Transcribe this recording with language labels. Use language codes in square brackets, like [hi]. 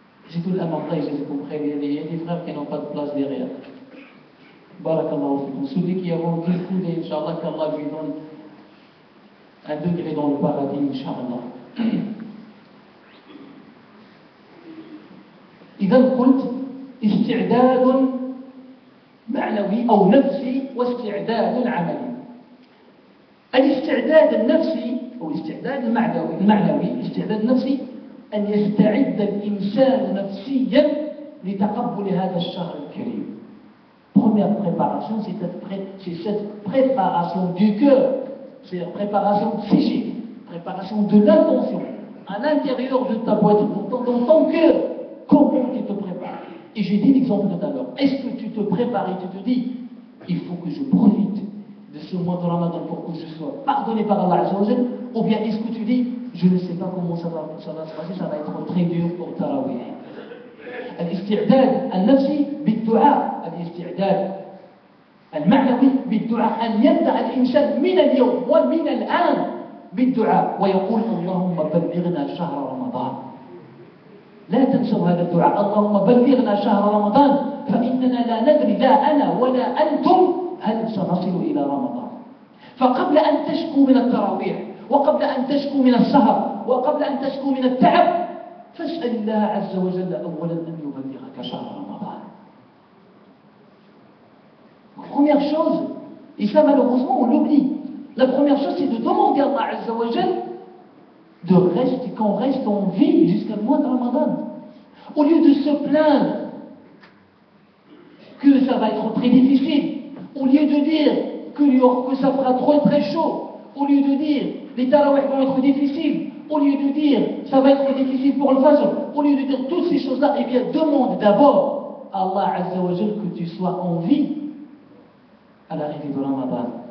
[fr] J'ai tout l'amant, j'ai compris. Il y a des frères qui n'ont pas de place derrière. Barakallahu fikum. Celui qui a vendu le coup, Inch'Allah, qu'Allah lui donne un degré dans le paradis, Inch'Allah. [ar] إذا قلت استعداد معنوي أو نفسي واستعداد عملي. الاستعداد النفسي أو الاستعداد المعنوي الاستعداد النفسي أن يستعد الإنسان نفسيا لتقبل هذا الشهر الكريم. [fr] Première préparation, c'est cette préparation du cœur, c'est la préparation psychique, préparation de l'intention, à l'intérieur de ta boîte, dans ton cœur, comment tu te prépares. Et j'ai dit l'exemple tout à l'heure, est-ce que tu te prépares et tu te dis, il faut que je profite de ce mois de Ramadan pour que je sois pardonné par Allah Azza wa Jal, ou bien est-ce que tu dis, je ne sais pas comment ça va se passer, ça va être très dur pour Tarawih. [ar] الاستعداد النفسي بالدعاء، الاستعداد المعنوي بالدعاء، أن يبدأ الإنسان من اليوم ومن الآن بالدعاء ويقول اللهم بلغنا شهر رمضان. لا تنسوا هذا الدعاء، اللهم بلغنا شهر رمضان، فإننا لا ندري لا أنا ولا أنتم هل سنصل إلى رمضان. فقبل أن تشكو من التراويح وقبل أن تشكو من السهر وقبل أن تشكو من التعب فاسأل الله عز وجل أولا أن يبلغك شهر رمضان. [fr] Première chose, et ça malheureusement on l'oublie, la première chose c'est de demander à Allah Azza wa Jal de rester, qu'on reste en vie jusqu'à le mois de Ramadan. Au lieu de se plaindre que ça va être très difficile, au lieu de dire que ça fera trop très chaud, au lieu de dire les tarawih vont être difficiles, au lieu de dire ça va être difficile pour le fajr, au lieu de dire toutes ces choses-là, eh bien demande d'abord à Allah Azza wa Jal que tu sois en vie à l'arrivée de Ramadan.